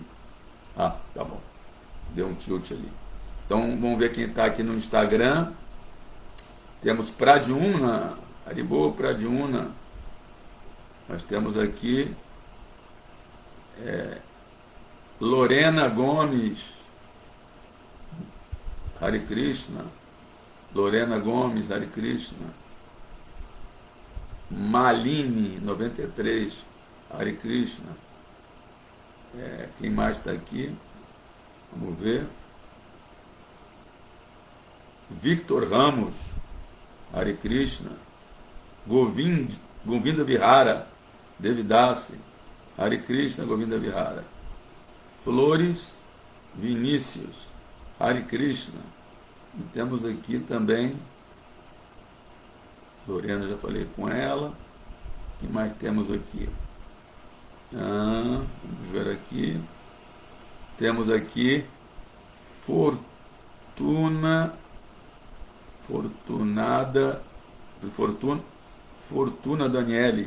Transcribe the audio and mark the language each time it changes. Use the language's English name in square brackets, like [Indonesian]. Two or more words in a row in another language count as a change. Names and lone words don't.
[Portuguese] Tá bom. Deu um tilt ali. Então, vamos ver quem está aqui no Instagram. Temos Pradyumna. Haribo, Pradyumna. Nós temos aqui Lorena Gomes. Hare Krishna. Lorena Gomes, Hare Krishna. Malini, 93, Hare Krishna. Quem mais está aqui? Vamos ver. Victor Ramos, Hare Krishna. Govinda Vihara, Devidasi, Hare Krishna, Govinda Vihara. Flores Vinícius, Hare Krishna. E temos aqui também Lorena, já falei com ela. O que mais temos aqui? Vamos ver aqui. Temos aqui Fortuna Daniele.